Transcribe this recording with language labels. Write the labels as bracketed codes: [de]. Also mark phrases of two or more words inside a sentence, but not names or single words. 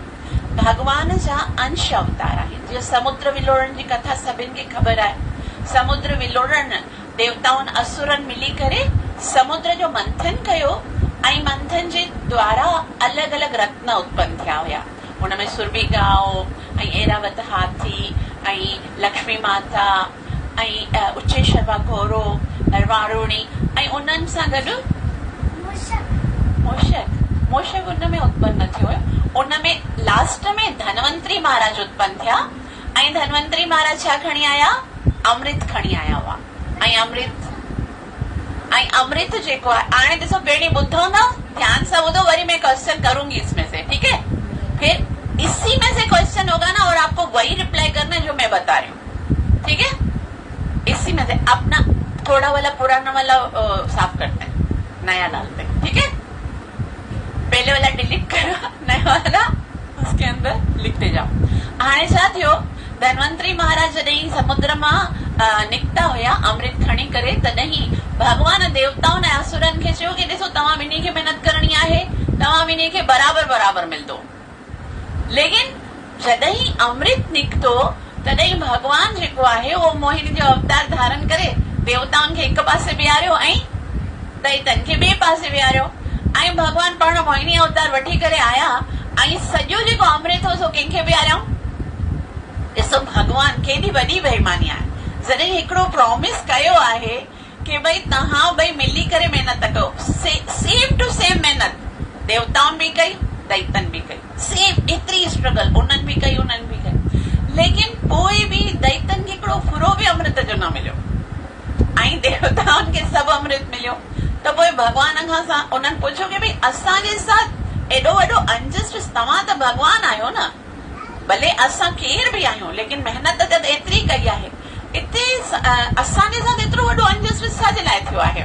[sd] भगवान जा अंश अवतार आहिनि। जीअं समुद्र विलोड़ण जी कथा सभिनि खे ख़बर आहे। समुद्र विलोड़ण देवताउनि असुरनि मिली करे समुद्र जो मंथन कयो ऐं मंथन जे द्वारा अलॻि अलॻि रत्न उत्पन्न थिया हुया। हुनमें सुरभि गांव ऐं ऐरावत हाथी ऐं लक्ष्मी माता ऐं उच्चेश्वर गौरव वारुणी ऐं उन्हनि सां गॾु मोशक उन में उत्पन्न थियो हुयो। उन में लास्ट में धनवंतरी महाराज उत्पन्न थिया ऐं धनवंतरी महाराज छा खणी आया? अमृत खणी आया हुआ। ऐं अमृत जेको आहे हाणे ॾिसो बेड़ी ॿुधो न, ध्यान से ॿुधो, वरी [hi] मैं क्वेश्चन करूंगी इसमें से, ठीक है? फिर इसी में से क्वेश्चन होगा ना और आपको वही रिप्लाई करना है जो मैं बता रही हूँ, ठीक है? इसी में से अपना थोड़ा वाला पुराना वाला साफ करते हैं, नया डालते हैं, ठीक है? पहले वाला डिलीट करो, नया वाला उसके अंदर लिखते जाओ। [sd] हाणे छा थियो? धनवंतरी महाराज जॾहिं समुद्र मां निकिता हुया अमृत खणी करे, तॾहिं भगवान देवताउनि ऐं असुरनि खे चयो कि ॾिसो तव्हां ॿिन्ही खे महिनत करणी आहे, तव्हां ॿिन्ही खे बराबर बराबर मिलंदो। लेकिन जॾहिं अमृत निकितो तॾहिं भगवान जेको आहे उहो मोहिनी जो अवतार धारण करे देवताउनि खे हिक पासे बीहारियो ऐं दैतनि खे ॿिए पासे बीहारियो। ऐं भगवान पाण मोहिनी अवतार वठी करे आया ऐं सॼो जेको अमृत हो सो कंहिंखे बीहारियऊं? ॾिसो भगवान केॾी वॾी बेईमानी आहे। जॾहिं हिकिड़ो प्रॉमिस कयो आहे कि भई तव्हां ॿई मिली करे महिनत कयो, [en] same to same [sd] महिनत देवताउनि बि कई दैतनि बि कई, सेम एतिरी स्ट्रगल उन्हनि बि कई उन्हनि बि कई। लेकिन पोइ बि दैतनि खे हिकिड़ो फुरो बि अमृत जो न मिलियो ऐं देवताउनि खे सभु अमृत मिलियो। त पोइ भगवान खां उन्हनि पुछियो कि भई असांजे साथ एॾो वॾो अनजस्टिस, तव्हां त भगवान आहियो न, भले असां केर बि आहियूं लेकिन महिनत त एतिरी कई आहे, इते असांजे साथ एतिरो वॾो अनजस्टिस छाजे लाइ थियो आहे?